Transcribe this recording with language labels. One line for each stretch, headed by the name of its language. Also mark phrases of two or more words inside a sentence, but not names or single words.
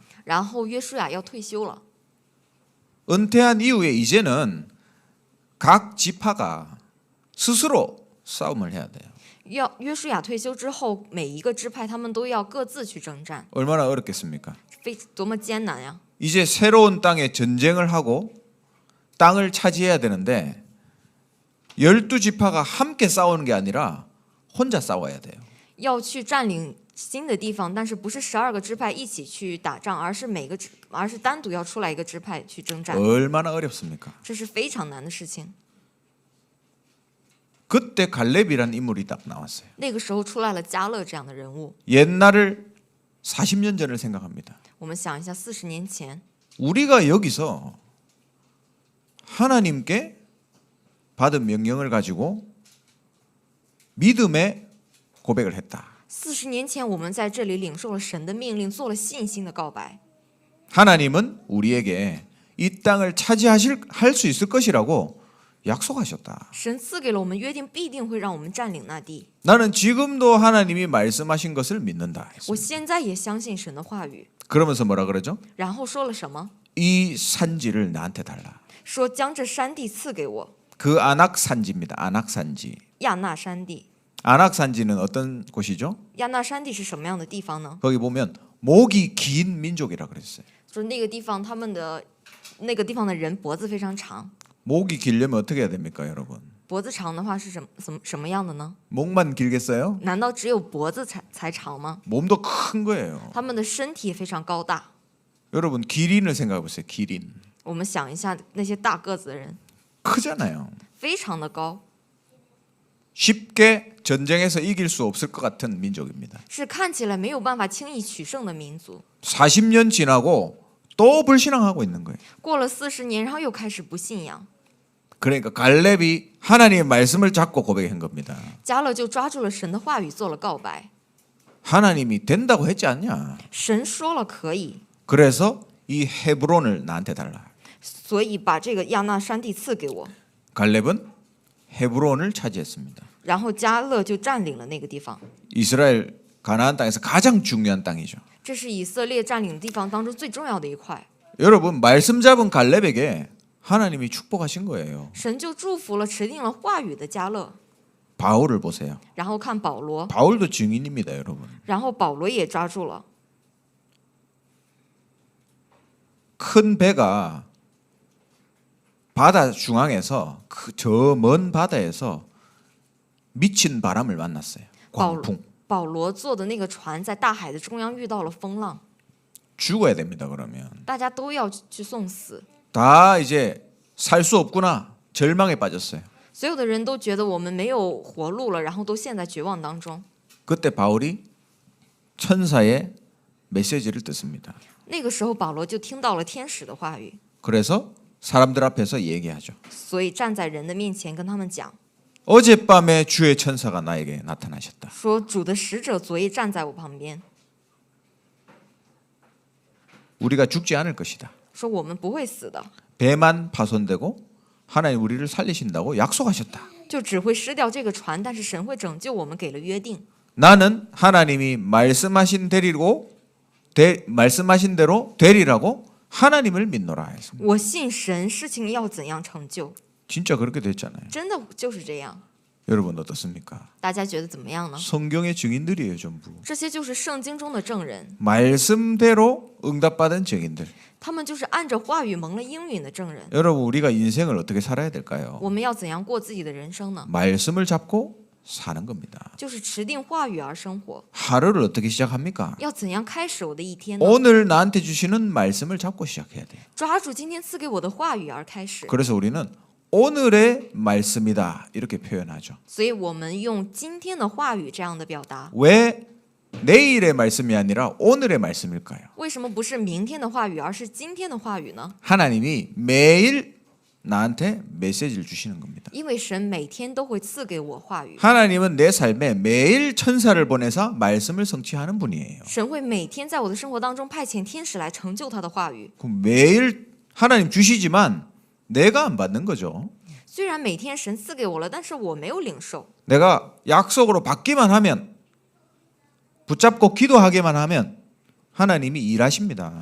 Chinese: 然后约书亚要退休了。
Korean: 은퇴한 이후에 이제는 각 지파가 스스로 싸움을 해야 돼요.
Chinese: 约书亚退休之后，每一个支派他们都要各自去征战，
Korean: 얼마나 어렵겠습니까?
Chinese: 多么艰难呀！
Korean: 이제 새로운 땅에 전쟁을 하고 땅을 차지해야 되는데 12지파가 함께 싸우는 게 아니라 혼자 싸워야 돼요.
Chinese: 要去占领新的地方，但是不是12个支派一起去打仗，而是单独要出来一个支派去征战，
Korean: 얼마나 어렵습니까?
Chinese: 这是非常难的事情。
Korean: 그때 갈렙이란 인물이 딱 나왔어요.
Chinese: 那个时候出来了迦勒这样的人物。
Korean: 옛날을 40년 전을 생각합니다.
Chinese: 我们想一下，40年前，
Korean: 우리가 여기서 하나님께 받은 명령을 가지고 믿음의 고백을 했다.
Chinese: 40 年前我们在这里领受了神的命令，做了信心的告白。
Korean: 하나님은 우리에게 이 땅을 할 수 있을 것이라고 약속하셨다.
Chinese: 神赐给了我们约定，必定会让我们占领那地。
Korean: 나는 지금도 하나님이 말씀하신 것을 믿는다.
Chinese: 我现在也相信神的话语。
Korean: 그러면서 뭐라 그러죠?
Chinese: 然后说了什么？
Korean: 이 산지를 나한테 달라.
Chinese: 说将这山地赐给我，
Korean: 그 아낙 산지입니다. 아낙 산지.
Chinese: 亚纳山地。
Korean: 아낙 산지는 어떤 곳이죠?
Chinese: 亚纳山地是什么样的地方呢？
Korean: 거기 보면 목이 긴 민족이라 그랬어요.
Chinese: 就是那个地方，那个地方的人脖子非常长。
Korean: 목이 길려면 어떻게 해야 됩니까, 여러분?
Chinese: 脖子长的话是什么样的呢？
Korean: 목만 길겠어요?
Chinese: 难道只有脖子才长吗？
Korean: 몸도 큰 거예요.
Chinese: 他们的身体非常高大。
Korean: 여러분 기린을 생각해 보세요. 기린
Chinese: 我们想一下，那些大个子的人
Korean: 크잖아요.
Chinese: 非常的高，
Korean: 쉽게 전쟁에서 이길 수 없을 것 같은 민족입니다.
Chinese: 是看起来没有办法轻易取胜的民族。
Korean: 40년 지나고 또 불신앙하고 있는 거예요.
Chinese: 过了40年，然后又开始不信仰。
Korean: 그러니까 갈렙이 하나님의 말씀을 잡고 고백한 겁니다.
Chinese: 加勒就抓住了神的话语做了告白，
Korean: 하나님이 된다고 했지 않냐?
Chinese: 神说了可以，
Korean: 그래서 이 헤브론을 나한테 달라.
Chinese: 所以把这个亚纳山地赐给我。
Korean: 갈렙은 헤브론을 차지했습니다.
Chinese: 然后加勒就占领了那个地方，
Korean: 이스라엘 가나안 땅에서 가장 중요한 땅이죠.
Chinese: 这是以色列占领的地方当中最重要的一块。
Korean: 여러분 말씀 잡은 갈렙에게 하나님이 축복하신 거예요.
Chinese: 神就祝福了持定了话语的加勒。
Korean: 바울을 보세요.
Chinese: 然后看保罗，
Korean: 바울도 증인입니다, 여러분.
Chinese: 然后保罗也抓住了。
Korean: 큰 배가 바다 중앙에서 저 먼 바다에서 미친 바람을 만났어요. 광풍.
Chinese: 保罗坐的那个船在大海的中央遇到了风浪，
Korean: 죽어야 됩니다, 그러면.
Chinese: 大家都要去送死，
Korean: 다 이제 살 수 없구나. 절망에 빠졌어요.
Chinese: 所有的人都觉得我们没有活路了，然后都陷在绝望当中。
Korean: 그때 바울이 천사의 메시지를 듣습니다.
Chinese: 那个时候，保罗就听到了天使的话语，
Korean: 그래서 사람들 앞에서 얘기하죠.
Chinese: 所以站在人的面前跟他们讲，
Korean: 어젯밤에 주의 천사가 나에게 나타나셨다.
Chinese: 说主的使者昨夜站在我旁边，
Korean: 우리가 죽지 않을 것이다.
Chinese: 说我们不会死的，
Korean: 배만 파손되고 하나님 우리를 살리신다고 약속하셨다.
Chinese: 就只会失掉这个船，但是神会拯救我们，给了约定。
Korean: 나는 하나님이 말씀하신 대로 되리라고 하나님을 믿노라 했습니다.
Chinese: 我信神，事情要怎样成就，
Korean: 진짜 그렇게 됐잖아요.
Chinese: 真的就是这样。
Korean: 여러분 어떻습니까?
Chinese: 大家觉得怎么样呢？
Korean: 성경의 증인들이에요, 전부.
Chinese: 这些就是圣经中的证人，
Korean: 말씀대로 응답받은 증인들.
Chinese: 他们就是按着话语蒙了应允的证人。
Korean: 여러분 우리가 인생을 어떻게 살아야 될까요?
Chinese: 我们要怎样过自己的人生呢？
Korean: 말씀을 잡고 사는 겁니다.
Chinese: 就是持定话语而生活。
Korean: 하루를 어떻게 시작합니까?
Chinese: 要怎样开始我的一天呢？
Korean: 오늘 나한테 주시는 말씀을 잡고 시작해야 돼요.
Chinese: 抓住今天赐给我的话语而开始。
Korean: 그래서 우리는 오늘의 말씀이다 이렇게 표현하죠.
Chinese: 所以我们用今天的话语这样的表达。
Korean: 왜 내일의 말씀이 아니라 오늘의 말씀일까요?
Chinese: 为什么不是明天的话语，而是今天的话语呢？
Korean: 하나님이 매일 나한테 메시지를 주시는 겁니다.
Chinese: 因为神每天都会赐给我话语，
Korean: 하나님은 내 삶에 매일 천사를 보내서 말씀을 성취하는 분이에요.
Chinese: 神会每天在我的生活当中派遣天使来成就他的话语。
Korean: 그럼 매일 하나님 주시지만 내가 안 받는 거죠.
Chinese: 虽然每天神赐给我了，但是我没有领受。
Korean: 내가 약속으로 받기만 하면 붙잡고 기도하기만 하면 하나님이 일하십니다.